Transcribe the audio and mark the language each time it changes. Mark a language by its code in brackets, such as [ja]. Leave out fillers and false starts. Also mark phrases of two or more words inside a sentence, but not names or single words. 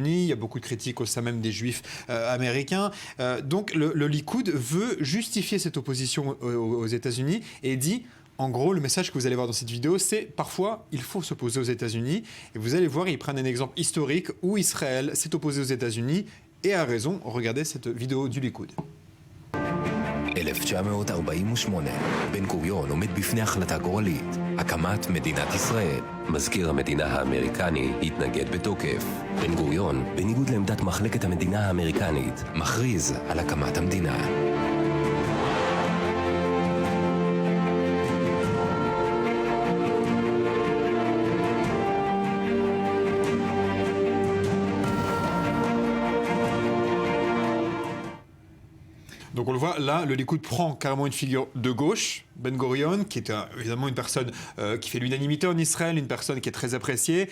[fr] Il y a beaucoup de critiques au sein même des Juifs américains. Donc le Likoud veut justifier cette opposition aux États-Unis et dit... En gros, le message que vous allez voir dans cette vidéo, c'est parfois il faut s'opposer aux États-Unis. Et vous allez voir, ils prennent un exemple historique où Israël s'est opposé aux États-Unis et a raison. Regardez cette vidéo du Likoud. 1948, [he] בן גוריון עומד בפני החלטה גורלית, הקמת מדינת ישראל. מזכיר המדינה האמריקני התנגד בתוקף. בן גוריון, בניגוד לעמדת מחלקת המדינה האמריקנית, מכריז על הקמת המדינה. [fr] Donc on le voit, là, le Likoud prend carrément une figure de gauche, Ben Gurion, qui est évidemment une personne qui fait l'unanimité en Israël, une personne qui est très appréciée.